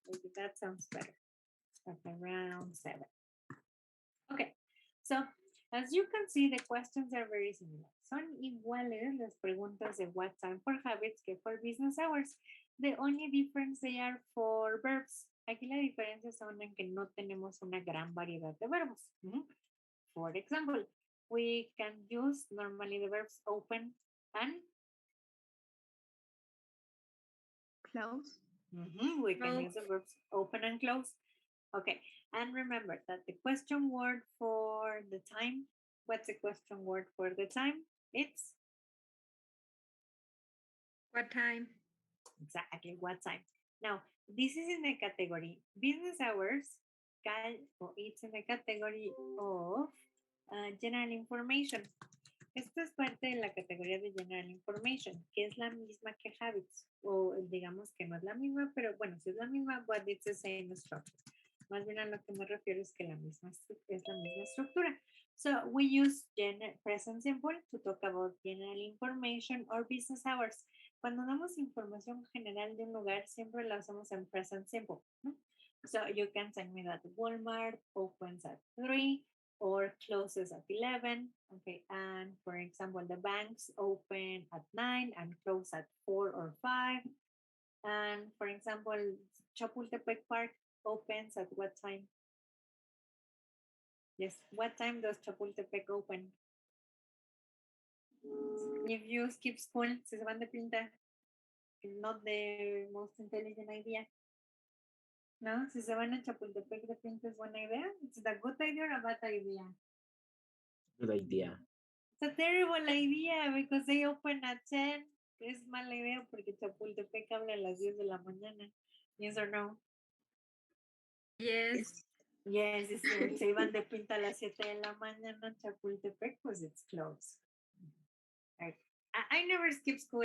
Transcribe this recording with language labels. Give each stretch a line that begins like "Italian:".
English: Okay, that sounds better. At around 7. Okay, so as you can see, the questions are very similar.
Spanish: Son iguales las preguntas de what time for habits que for business hours.
English: The only difference they are for verbs.
Spanish: Aquí la diferencia son en que no tenemos una gran variedad de verbos.
English: For example, we can use normally the verbs open and Close. We can use the verbs open and close. Okay, and remember that the question word for the time, what's the question word for the time? It's What time? exactly what time. Now, this is in the category business hours, it's in the category of general information.
Spanish: Esto es parte de la categoría de general information, que es la misma que habits, o digamos que no es la misma, pero bueno, si es la misma,
English: but it's the same structure.
Spanish: Más bien a lo que me refiero es que es la misma estructura.
English: So we use present simple to talk about general information or business hours.
Spanish: Cuando damos información general de un lugar, siempre la usamos en present simple.
English: So you can tell me that Walmart opens at 3 or closes at 11. Okay, and for example, the banks open at 9 and close at 4 or 5. And for example, Chapultepec Park opens at what time? Yes, what time does Chapultepec open? If you skip school,
Spanish: si se van de pinta,
English: not the most intelligent idea.
Spanish: No, si se van a Chapultepec de pinta es buena idea.
English: It's a good idea or a bad idea? Good idea. It's a terrible idea because they open at 10.
Spanish: Es mala idea porque Chapultepec abre a las 10 de la mañana.
English: Yes or no? Yes.
Spanish: Yes, se iban de pinta a las 7 de la mañana Chapultepec, pues
English: it's closed. Right. I never skip school.